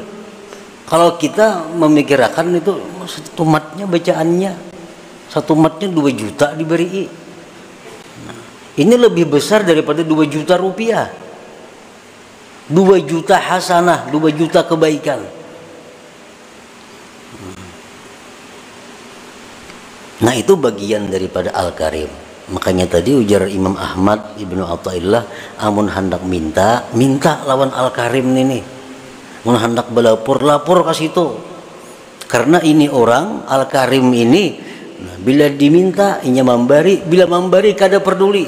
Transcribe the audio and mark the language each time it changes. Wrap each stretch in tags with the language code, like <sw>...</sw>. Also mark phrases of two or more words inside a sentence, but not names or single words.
<id>Kalau kita memikirkan itu satu matnya bacaannya, satu matnya 2 juta diberi. Nah, ini lebih besar daripada 2 juta rupiah, 2 juta hasanah, 2 juta kebaikan. Nah itu bagian daripada Al-Karim.</id> <bjn>Makanya tadi ujar Imam Ahmad Ibnu Athaillah, amun hendak minta lawan Al-Karim ini. Mun hendak belapor, lapor ke situ. Karena ini orang Al-Karim ini, nah, bila diminta inya memberi, bila memberi kada peduli.</bjn>